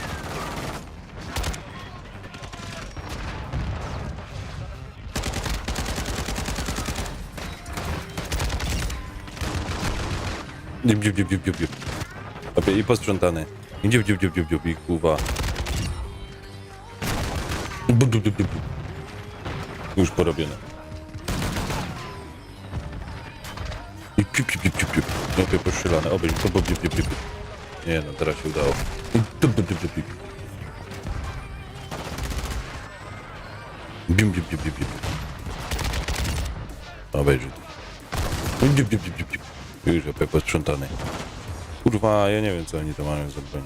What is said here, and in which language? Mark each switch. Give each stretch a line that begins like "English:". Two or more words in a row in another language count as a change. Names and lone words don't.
Polish: Dziób, dziób, dziób, dziób, dziób, dziób. Opie, i posprzątane. I dziób, dziób, dziób, dziób, dziób, i kurwa. Bup, bup, bup, bup. Już porobione. I ciup, ciup, ciup, ciup, ciup. Opie, postrzelane. Obejrz, bup, bup, bup, bup, bup. Nie no, teraz się udało. I tup, tup, tup, tup, tup. Bium, bium, bium, bium, bium. Obejrz. Dziób, dziób, dziób, dziób, dziób. Już opie, posprzątane. Kurwa, ja nie wiem co oni to mają za broń.